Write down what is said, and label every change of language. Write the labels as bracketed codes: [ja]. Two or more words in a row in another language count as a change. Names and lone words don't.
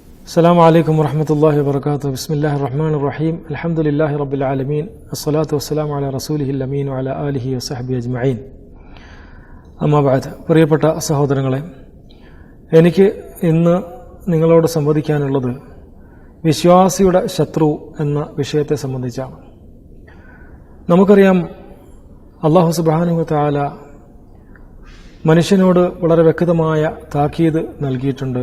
[ar] السلام عليكم ورحمة الله وبركاته. بسم الله الرحمن الرحيم. الحمد لله رب العالمين. الصلاة والسلام على رسوله الأمين وعلى آله وصحبه أجمعين. أما بعد. [ml] പ്രിയപ്പെട്ട സഹോദരങ്ങളെ, എനിക്ക് ഇന്ന് നിങ്ങളോട് സംവദിക്കാനുള്ളത് വിശ്വാസിയുടെ ശത്രു എന്ന വിഷയത്തെ സംബന്ധിച്ചാണ്. നമുക്കറിയാം, [ar] الله سبحانه وتعالى [ml] മനുഷ്യനോട് വളരെ വ്യക്തമായ താക്കീത് നൽകിയിട്ടുണ്ട്.